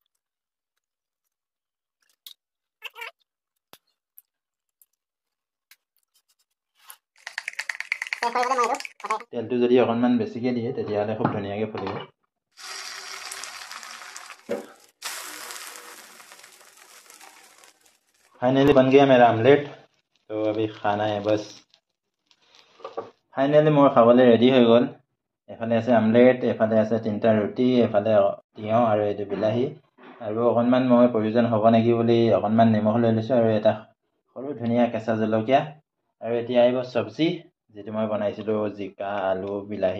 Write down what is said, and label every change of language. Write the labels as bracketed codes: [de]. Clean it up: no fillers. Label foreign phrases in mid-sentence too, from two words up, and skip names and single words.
[as] তেলটো যদি অকণমান বেছিকৈ দিয়ে তেতিয়াহ'লে খুব ধুনীয়াকৈ ফুলিব। [hi] फाइनली बन गया मेरा आमलेट। तो अभी खाना है बस। [as] ফাইনেলি মোৰ खाবলৈ ৰেডি হৈ গ'ল। এফালে আছে আমলেট, এফালে আছে 3টা ৰুটি, এফালে তিয়ঁহ আৰু এইটো বিলাহী, আৰু অকণমান মই প্ৰয়োজন হ'ব নেকি বুলি অকণমান নিমখ লৈ লৈছোঁ, আৰু এটা সৰু ধুনীয়া কেঁচা জলকীয়া। আৰু এতিয়া আহিব চব্জি, যিটো মই বনাইছিলোঁ জিকা আলু বিলাহী।